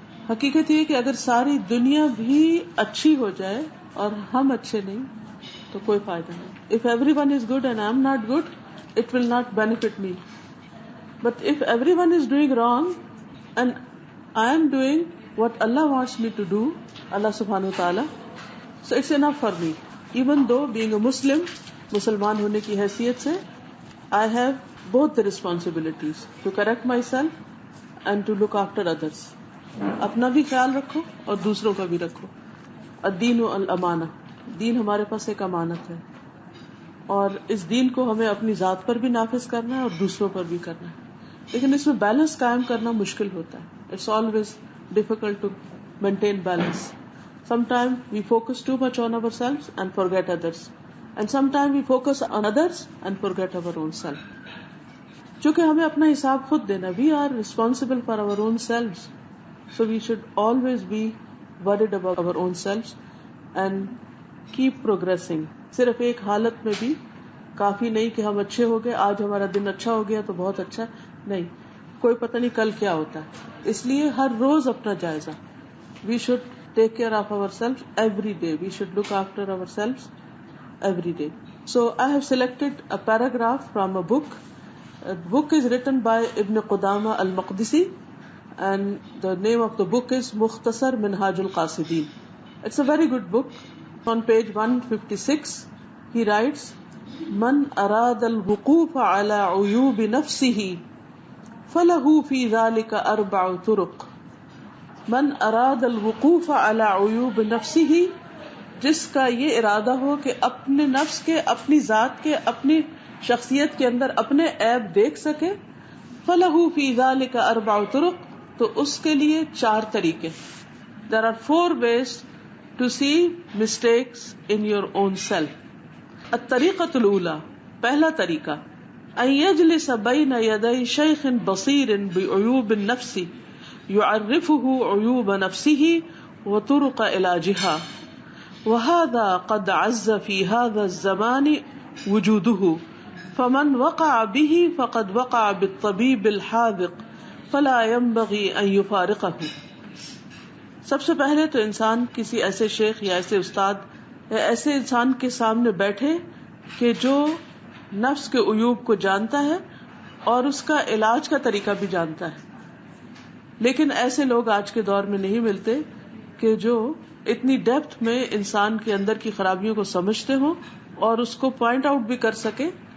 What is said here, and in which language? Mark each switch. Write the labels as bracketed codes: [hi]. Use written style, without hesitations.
[ur] حقیقت یہ کہ اگر ساری دنیا بھی اچھی ہو جائے اور ہم اچھے نہیں تو کوئی فائدہ نہیں. [en] If everyone is good and I am not good it will not benefit me. But if everyone is doing wrong and I am doing what Allah wants me to do, Allah سبحانہ وتعالی, so it's enough for me. Even though being a Muslim, [ur] مسلمان ہونے کی حیثیت سے [en] I have both the responsibilities to correct myself and to look after others. [ur] اپنا بھی خیال رکھو اور دوسروں کا بھی رکھو. [ar] الدین والامانہ, [ur] دین ہمارے پاس ایک امانت ہے اور اس دین کو ہمیں اپنی ذات پر بھی نافذ کرنا ہے اور دوسروں پر بھی کرنا ہے. لیکن اس میں بیلنس قائم کرنا مشکل ہوتا ہے. [en] It's always difficult to maintain balance. Sometimes we focus too much on ourselves and forget others. And sometimes we focus on others and forget our own self. [ur] چونکہ ہمیں اپنا حساب خود دینا. [en] We are responsible for our own selves. So we should always be worried about our own selves and keep progressing. [ur] صرف ایک حالت میں بھی کافی نہیں کہ ہم اچھے ہو گئے, آج ہمارا دن اچھا ہو گیا تو بہت اچھا. نہیں, کوئی پتہ نہیں کل کیا ہوتا ہے. اس لیے ہر روز اپنا جائزہ. [en] We should take care of ourselves every day. We should look after ourselves every day. So I have selected a paragraph from a book. The book is written by Ibn Qudama al-Maqdisi and the name of the book is Mukhtasar Minhaj al-Qasidin. It's a very good book. On page 156 he writes, [ar] Man arada al-wuquf ala uyub nafsihi falahu fi dhalika arba'u turuq. من اراد الوقوف علی عیوب نفسہ, [ur] جس کا یہ ارادہ ہو کہ اپنے نفس کے, اپنی ذات کے, اپنی شخصیت کے اندر اپنے عیب دیکھ سکے, [ar] فلہ فی ذلک اربع طرق, [ur] تو اس کے لیے 4 طریقے. [en] There are 4 ways to see mistakes in your own self. [ar] الطریقۃ الاولی, [ur] پہلا طریقہ, [ar] ان یجلس بین یدی شیخ بصیر بعیوب النفس يعرفه عيوب نفسه وطرق علاجها, وهذا قد عز في هذا الزمان وجوده, فمن وقع به فقد وقع بالطبيب الحاذق فلا ينبغي ان يفارقه. [ur] سب سے پہلے تو انسان کسی ایسے شیخ یا ایسے استاد یا ایسے انسان کے سامنے بیٹھے کہ جو نفس کے عیوب کو جانتا ہے اور اس کا علاج کا طریقہ بھی جانتا ہے. لیکن ایسے لوگ آج کے دور میں نہیں ملتے کہ جو اتنی ڈیپتھ میں انسان کے اندر کی خرابیوں کو سمجھتے ہوں اور اس کو پوائنٹ آؤٹ بھی کر سکے.